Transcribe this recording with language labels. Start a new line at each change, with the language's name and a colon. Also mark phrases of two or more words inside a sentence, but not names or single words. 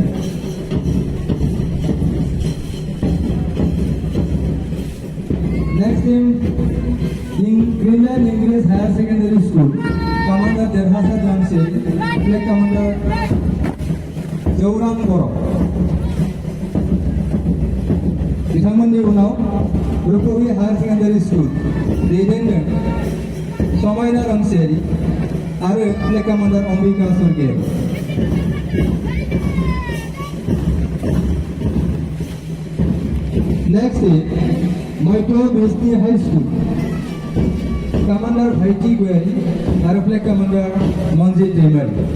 English: Next team, Greenland English Higher Secondary School, Commander Derhasa Jamshed, Flag Commander Jauram Boro.
Bodo: बिथांमोननि उनाव रुपहि हायर सेकेन्डारि स्कुल दैदेनदों समायना रामसियारि आरो
English: flag commander
Bodo: अम्बिका सरगयारि।
English: next Matthew Besty High School commander Bhaiti Goyari
Bodo: आरो
English: flag commander Manjit Daimari.